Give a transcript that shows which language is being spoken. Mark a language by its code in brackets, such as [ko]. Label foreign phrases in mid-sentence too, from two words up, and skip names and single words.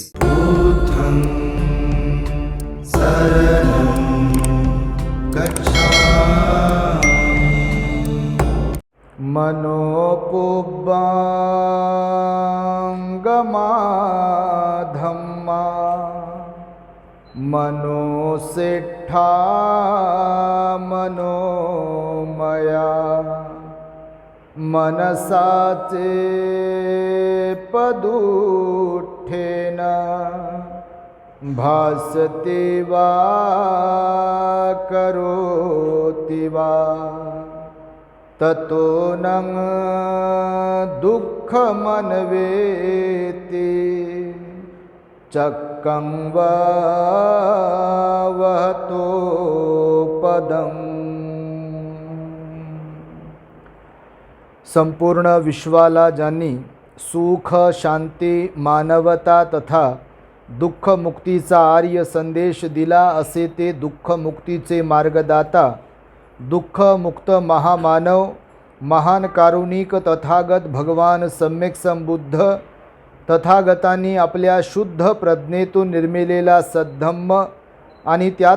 [pi] बुद्धं शरणं गच्छामि। मनोपुब्बाङ्गमा धम्मा मनोसेट्ठा मनोमया मनसाचे पदुठेन भासते वा करोति वा ततो न दुःखमन्वेति चक्कं वा वहतो पदम्। [mr] संपूर्ण विश्वाला ज्यांनी सुख शांती मानवता तथा दुःखमुक्तीचा आर्य संदेश दिला असे ते दुःखमुक्तीचे मार्गदाता दुःखमुक्त महामानव महान कारुणिक तथागत भगवान सम्यक संबुद्ध तथागतांनी आपल्या शुद्ध प्रज्ञेतून निर्मिलेला सद्धम्म आणि त्याच